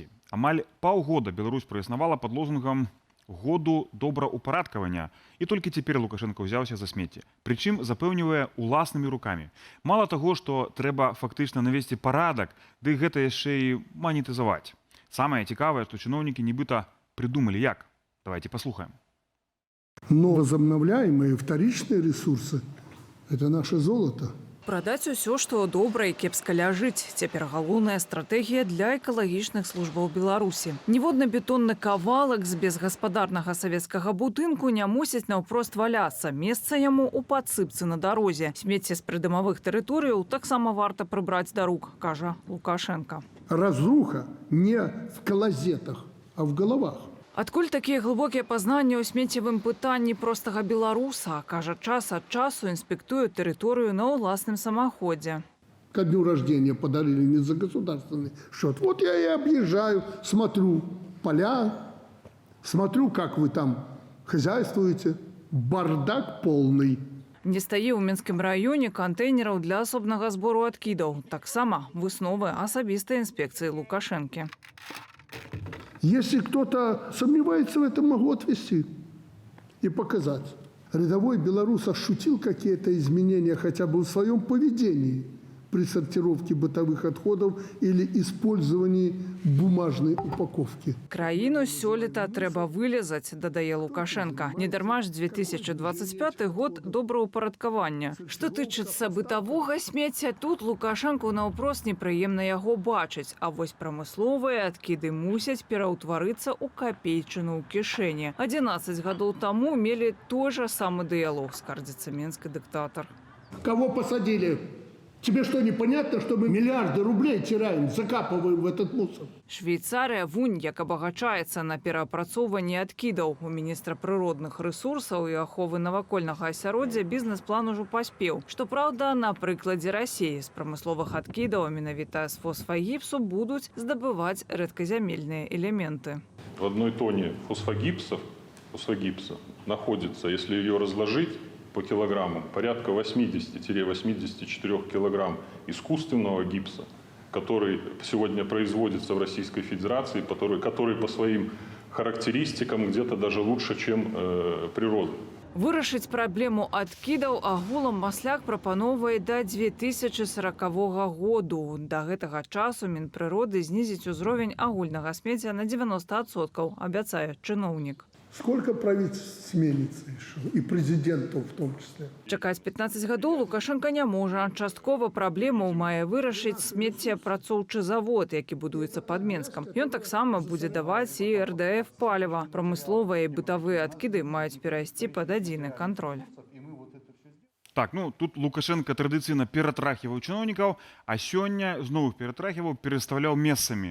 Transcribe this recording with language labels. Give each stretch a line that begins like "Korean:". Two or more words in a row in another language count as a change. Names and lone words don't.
Belarusian: Амаль паўгода Беларусь праіснавала пад лозунгам году добраўпарадкавання, і толькі цяпер Лукашенко ўзяўся за смецце. Прычым запэўнівае уласнымі рукамі. Мала таго, што трэба фактычна навесці парадак, ды гэта яшчэ і манетызаваць. Самае цікавае, што чыноўнікі нібыта придумалі як.
Russian: Давайте послухаем. Но возобновляемые вторичные ресурсы – это наше золото.
Belarusian: Прадаць усё, што добра і кепска ляжыць. Цяпер галоўная стратэгія для экалагічных службаў Беларусі. Ніводны бетонны кавалак з безгаспадарнага савецкага будынку не мусіць наўпрост валяцца. Месца яму ў падсыпцы на дарозе. Смецце з прыдамавых тэрыторыяў таксама варта прыбраць да рук, кажа Лукашенко.
Russian: Разруха не в клозетах, а в головах.
Belarusian: Адкуль такія глыбокія пазнанні ў смеццевым пытанні простага беларуса, кажа, час ад часу інспектуе тэрыторыю на ўласным самаходзе.
Russian: Ко дню рождения подарили не за государственный счет. Вот я и объезжаю, смотрю поля, смотрю, как вы там хозяйствуете. Бардак полный.
Belarusian: Не стае ў Мінскім раёне кантэйнераў для асобнага збору адкідаў. Таксама высновы асабістай інспекцыі Лукашэнкі.
Russian: Если кто-то сомневается в этом, могу отвести и показать. Рядовой белорус ощутил какие-то изменения хотя бы в своем поведении при сортировке бытовых отходов или использовании бумажной упаковки.
Belarusian: Краіну сёлета трэба вылезаць, дадае Лукашенко. Недарма ж 2025 год добраўпарадкавання. Што тычыцца бытавога смецця, тут Лукашенку наўпрост непрыемна яго бачыць, а вось прамысловыя адкіды мусяць пераўтварыцца ў капейчыну ў кішэні. 11 гадоў таму мелі той жа самы дыялог, скардзіцца менскі дыктатар.
Russian: Кого посадили? Тебе что, непонятно, что мы миллиарды рублей теряем, закапываем в этот мусор?
Belarusian: Швейцарыя вунь як абагачаецца на пераапрацоўванні адкідаў. У міністра прыродных рэсурсаў і аховы навакольнага асяроддзя бізнес-план ужо паспеў. Што праўда, на прыкладзе Расіі з прамысловых адкідаў, менавіта з фосфагіпсу, будуць здабываць рэдказямельныя элементы.
Russian: В одной тоне фосфогипса находится, если ее разложить по килограммам, порядка 80-84 килограмм искусственного гипса, который сегодня производится в Российской Федерации, который по своим характеристикам где-то даже лучше, чем природа.
Belarusian: Вырашыць праблему адкідаў агулам Масляк прапановвае да 2040 году. Да гэтага часу Мінпрыроды знізіць узровень агульнага смецця на 90%, абяцае чыноўнік.
Russian: Сколько правительств сменится еще, и президентов в том числе.
Belarusian: Чакаць 15 гадоў Лукашенко не можа. Часткова праблему мае вырашыць смеццеапрацоўчы завод, які будуецца пад Менскам. Ён таксама будзе даваць і РДФ паліва. Прамысловыя і бытавыя адкіды маюць перайсці пад адзіны кантроль. Так, ну тут Лукашенко традыцыйна ператрахіваў чыноўнікаў, а сёння зноў іх ператрахіваў, пераставляў месцамі.